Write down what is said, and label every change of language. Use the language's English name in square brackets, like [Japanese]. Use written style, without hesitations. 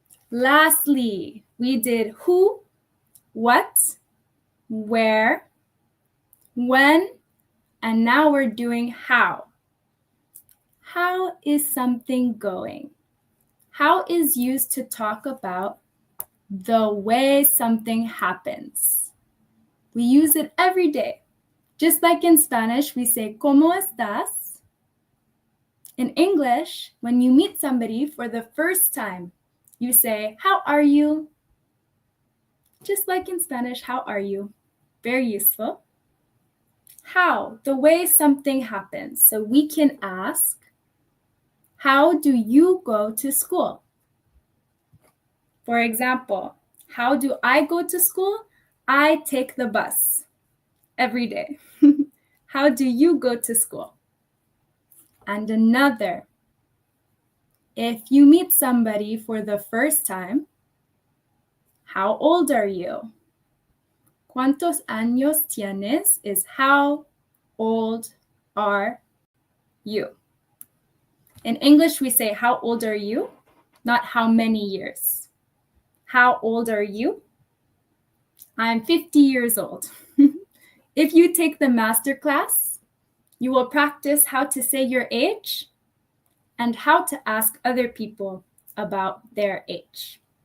[English] Lastly, we did who, what, where, when, and now we're doing how. How is something going? How is used to talk about the way something happens. We use it every day. Just like in Spanish, we say, [Spanish] ¿cómo estás? [English] In English, when you meet somebody for the first time, you say, how are you? Just like in Spanish, how are you? Very useful. How, the way something happens. So we can ask, how do you go to school? For example, how do I go to school? I take the bus every day. How do you go to school? And another, if you meet somebody for the first time, how old are you? [Spanish] ¿Cuántos años tienes [English] is how old are you? In English, we say, how old are you? Not how many years. How old are you? I'm 50 years old. If you take the Masterclass, you will practice how to say your age and how to ask other people about their age.